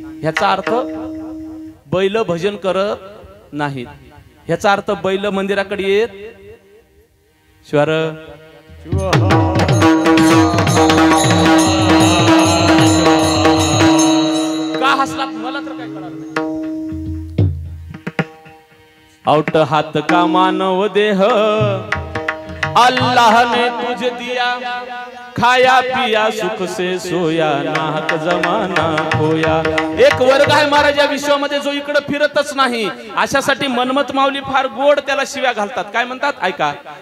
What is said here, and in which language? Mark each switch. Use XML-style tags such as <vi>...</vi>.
<mr>ह्याचा अर्थ बैल भजन करत नाहीत. ह्याचा अर्थ बैल मंदिराकडे येत शिवार का हसला मला तर काय कळलं नाही.</mr> <hi>औट हात का मानव देह अल्लाह ने तुझे दिया, खाया पिया सुख से सोया, नाहक जमाना खोया.</hi> <mr>एक वर्ग आहे महाराज या विश्वामध्ये जो इकडे फिरतच नाही. अशासाठी मनमत माऊली फार गोड त्याला शिव्या घालतात. काय म्हणतात ऐका.</mr>